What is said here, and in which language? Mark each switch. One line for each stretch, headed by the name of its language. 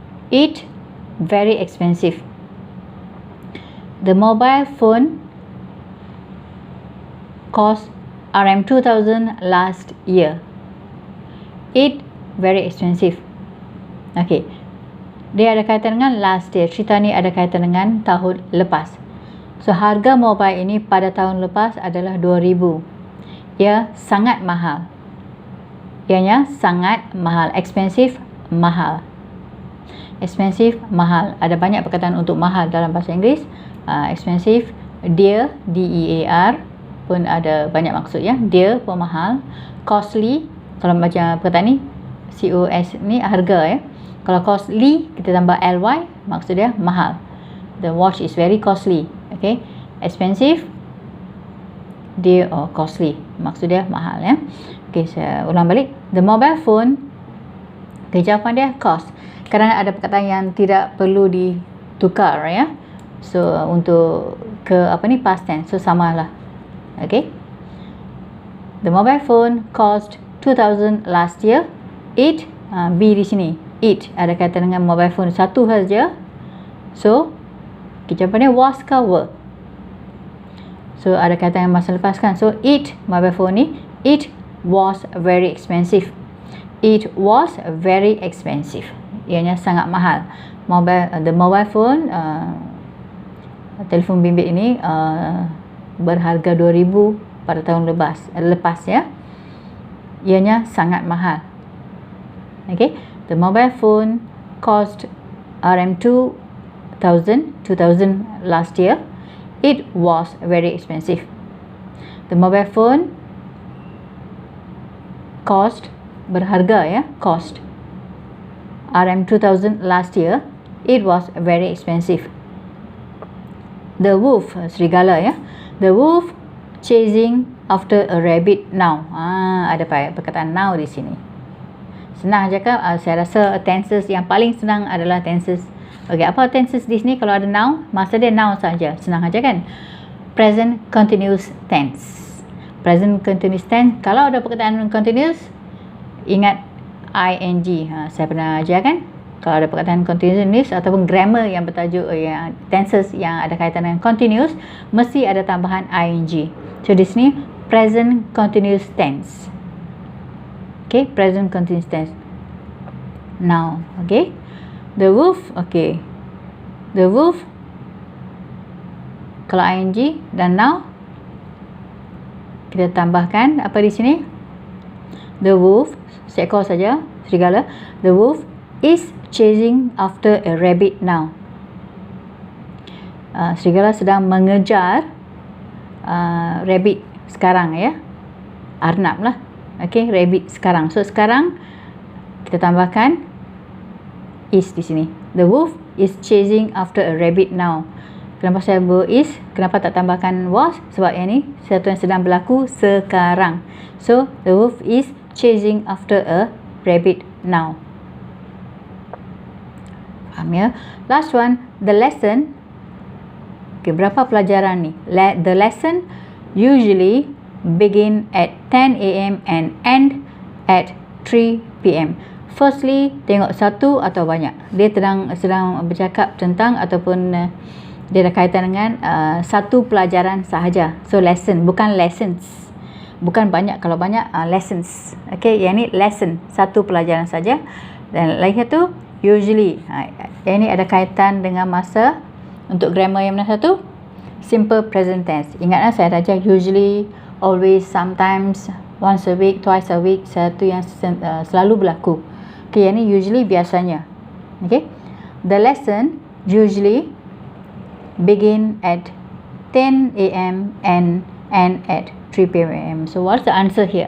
English: It very expensive. The mobile phone cost RM2,000 last year. It very expensive. Okay.
Malay: Dia ada kaitan dengan last year. Cerita ni ada kaitan dengan tahun lepas. So, harga mobile ini pada tahun lepas adalah 2,000. Ia sangat mahal. Ianya sangat mahal. Expensive, mahal. Expensive, mahal. Ada banyak perkataan untuk mahal dalam bahasa Inggeris. Expensive, dear, D-E-A-R pun ada banyak maksud ya. Dear pun mahal. Costly, kalau macam perkataan ni, C-O-S ni harga ya. Kalau costly, kita tambah L-Y, maksud dia mahal.
English: The watch is very costly. Okay. Expensive, dear or costly.
Malay: Maksud dia mahal ya. Okay, saya ulang balik.
English: The mobile phone,
Malay: jawapan dia cost. Kadang ada perkataan yang tidak perlu ditukar ya. So untuk ke past tense. So samalah. Okay.
English: The mobile phone cost 2,000 last year.
Malay: It B di sini. It ada kaitan dengan mobile phone satu saja. So jawapan dia was ke were. So ada kaitan dengan masa lepas kan. So it mobile phone ni,
English: it was very expensive. It was very expensive.
Malay: Ianya sangat mahal.
English: The mobile phone
Malay: telefon bimbit ini berharga 2,000 pada tahun lepas ya. Ianya sangat mahal. Okay.
English: The mobile phone cost RM2,000 last year. It was very expensive. The mobile phone cost
Malay: berharga ya,
English: cost RM2,000 last year. It was very expensive. The wolf,
Malay: serigala ya.
English: The wolf chasing after a rabbit now.
Malay: Ada perkataan now di sini. Senang je kan? Saya rasa tenses yang paling senang adalah tenses. Okay, apa tenses di sini? Kalau ada now, masa dia now saja. Senang aja kan?
English: Present continuous tense. Present continuous tense.
Malay: Kalau ada perkataan continuous, ingat ing. Saya pernah ajar kan? Kalau ada perkataan continuous ataupun grammar yang bertajuk tenses yang ada kaitan dengan continuous, mesti ada tambahan ing. So di sini present continuous tense.
English: Okay, present continuous tense. Now, okay. The wolf, okay. The wolf,
Malay: kalau ing dan now, kita tambahkan apa di sini? The wolf, seekor saja, serigala.
English: The wolf is chasing after a rabbit now.
Malay: Serigala sedang mengejar rabbit sekarang ya. Arnab lah. Okay, rabbit sekarang. So sekarang kita tambahkan is di sini.
English: The wolf is chasing after a rabbit now.
Malay: Kenapa saya buat is? Kenapa tak tambahkan was? Sebab yang ni sesuatu yang sedang berlaku sekarang.
English: So the wolf is chasing after a rabbit now.
Malay: Faham ya?
English: Last one, the lesson.
Malay: Okay, berapa pelajaran ni?
English: The lesson usually begin at 10 AM and end at 3 PM.
Malay: Firstly, tengok satu atau banyak. Dia sedang bercakap tentang ataupun dia ada kaitan dengan satu pelajaran sahaja. So lesson, bukan lessons. Bukan banyak. Kalau banyak lessons. Okay, yang ni lesson, satu pelajaran saja. Dan lagi satu usually. Yang ni ada kaitan dengan masa. Untuk grammar yang mana satu? Simple present tense. Ingatlah saya ada ajar
English: usually, always, sometimes, once a week,
Malay: twice a week. Satu yang selalu berlaku. Okay, yang ni usually, biasanya. Okay.
English: The lesson usually begin at 10 a.m. and end at 3 p.m. So what's the answer here?